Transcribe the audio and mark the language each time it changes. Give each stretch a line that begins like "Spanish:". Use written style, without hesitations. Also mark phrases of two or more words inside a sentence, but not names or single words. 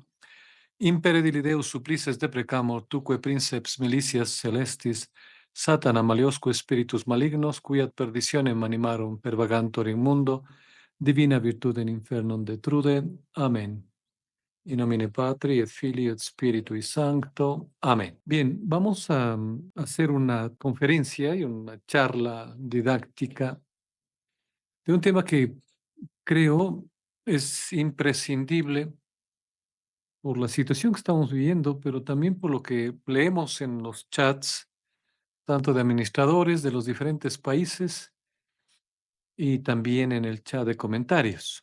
Latin: Impere dili Deus supplices deprecamur, tuque princeps militias celestis, Satana maliosque spiritus malignos, qui ad perditionem animarum pervagantur in mundo, divina virtude in infernum detrude. Amen. In nomine Patri et Filii et Spiritui Sancto. Amén.
Spanish: Bien, vamos a hacer una conferencia y una charla didáctica de un tema que creo es imprescindible por la situación que estamos viviendo, pero también por lo que leemos en los chats, tanto de administradores de los diferentes países y también en el chat de comentarios.